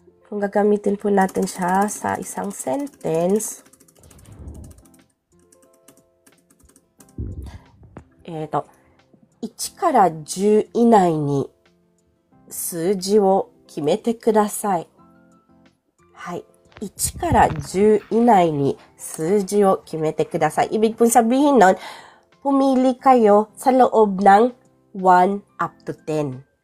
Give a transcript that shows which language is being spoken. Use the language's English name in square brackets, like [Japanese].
[Filipino] Kung gagamitin po natin siya sa isang sentence, ito, [Japanese] 1から10以内に数字を決めてください。はい。 1から10以内に数字を決めてください. [Filipino] Ibig pong sabihin nun, pumili kayo sa loob ng 1 up to 10.